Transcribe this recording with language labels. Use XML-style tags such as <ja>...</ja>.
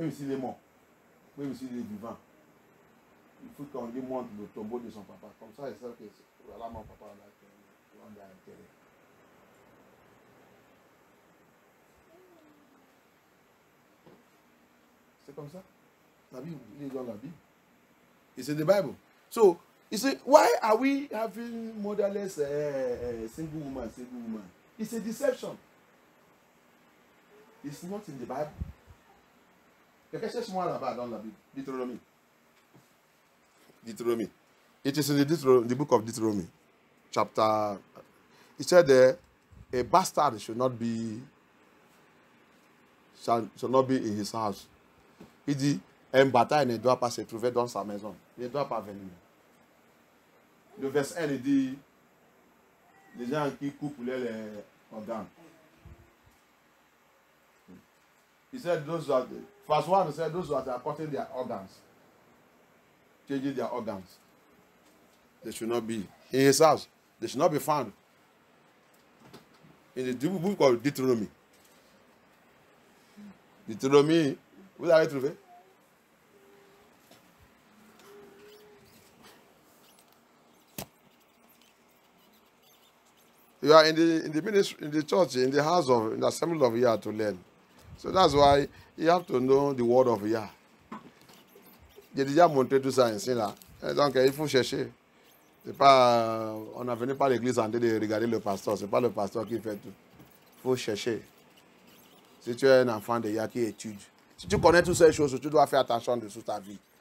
<fr>Même s'il est mort, même s'il est vivant, il faut qu'on lui montre le tombeau de son papa. Comme ça, il sait que voilà mon papa là, on a intérêt. C'est comme ça. La Bible, il est dans la Bible. Et c'est</fr> <en>the Bible. So, You see, why are we having motherless single woman? It's a deception. It's not in the Bible.</en> <fr>Quelqu'un cherche moi là-bas dans la Bible. Deutéronomie. Deuteronomy.</fr> <en>It is in the book of Deuteronomy. Chapter. It said there, a bastard should not be in his house.</en> <fr>Il dit, un bâtard ne doit pas se trouver dans sa maison. Il ne doit pas venir. Le verset 1, il dit, les gens qui coupent les organes.</fr> <en>He said, verse 1 said, those who are cutting their organs, changing their organs, they should not be in his house. They should not be found. In the book of Deuteronomy.</en> <fr>Deutéronomie, vous avez trouvé?</fr> <en>You are in the ministry, in the church, in the house of, in the assembly of Yah to learn. So that's why you have to know the word of Yah.</en> <fr>J'ai déjà montré tout ça ici là. Et donc il faut chercher. C'est pas, on n'a venu pas à l'église en train de regarder le pasteur. C'est pas le pasteur qui fait tout. Il faut chercher. Si tu es un enfant de Yah qui étudie, si tu connais toutes ces choses, tu dois faire attention de toute ta vie.</fr>